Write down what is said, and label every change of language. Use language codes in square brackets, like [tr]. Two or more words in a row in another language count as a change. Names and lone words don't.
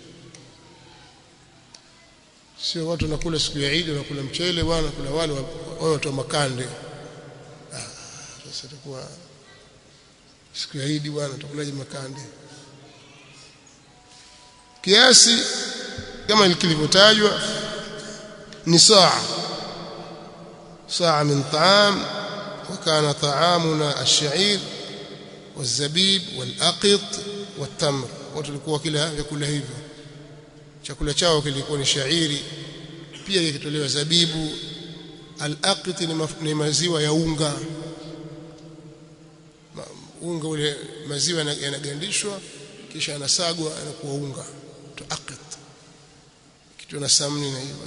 [sw] Sio watu wanakula siku ya Eid wanakula mchele bwana, kula wale wao watu wa makande. Sasa itakuwa siku ya Eid bwana tutakulaje makande? Kiasi kama kilivyotajwa ni [ar] صاع من طعام وكان طعامنا الشعير والزبيب والأقط والتمر. [sw] Watu walikuwa kila vyakula hivyo, chakula chao kilikuwa ni shairi, pia ikitolewa zabibu. Al-aqit ni maziwa ya unga ule, maziwa yanagandishwa kisha yanasagwa yanakuwa unga to aqit, kitu na samni na hiyo.